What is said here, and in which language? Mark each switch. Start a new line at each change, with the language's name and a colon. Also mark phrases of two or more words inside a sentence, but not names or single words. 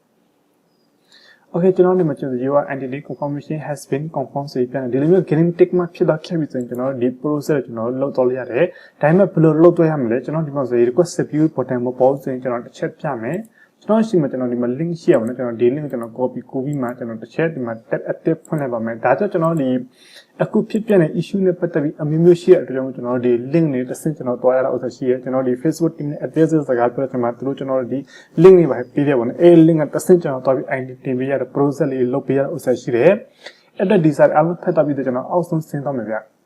Burmese: okay ကျွန်တော်ဒီမှာကျွန်တော်
English: your identity confirmation has been confirmed
Burmese: ဆိုပြီးပြန်ဒီလိုမျိုး
English: green tick
Burmese: မှာဖြစ်တော့ခဲ့ပြီဆိုရင်ကျွန်တော်ဒီ process ကိုကျွန်တော်လုပ်တော့ရတယ်ဒါပေမဲ့ဘယ်လိုလုပ်တော့ရမလဲ ကျွန်တော်ဒီမှာဆို
English: request view button
Burmese: မပေါ်ဆိုရင်ကျွန်တော်တစ်ချက်ပြမယ်ကျွန်တော်ရှိမှကျွန်တော်ဒီမှာ link ရှိအောင်နော်ကျွန်တော်ဒီ link ကိုကျွန်တော် copy ပြီးမှကျွန်တော်တစ်ချက်ဒီမှာ
English: tab active
Burmese: ဖွင့်လိုက်ပါမယ်ဒါကြောင့်ကျွန်တော်ဒီအခုဖြစ်ပြတဲ့ issue နဲ့ပတ်သက်ပြီးအမျိုးမျိုးရှိတဲ့အတွက်ကြောင့်ကျွန်တော်ဒီ link တွေတစ်ဆင့်ကျွန်တော်တွားရတာဥစ္စာရှိရကျွန်တော်ဒီ
English: Facebook team
Burmese: နဲ့ advisor စကားပြောတဲ့မှာသူတို့ကျွန်တော်ဒီ link တွေပါပေးရပါမယ်အဲ link ကတစ်ဆင့်ကျွန်တော်တွားပြီး ID တင်ပေးရတဲ့ process လေးလုပ်ပေးရတဲ့ဥစ္စာရှိတယ်အဲ့တော့ဒီစာအားလုံးဖတ်တော့ပြီးတော့ကျွန်တော်အောက်ဆုံးဆင်းတော့မယ်ဗျ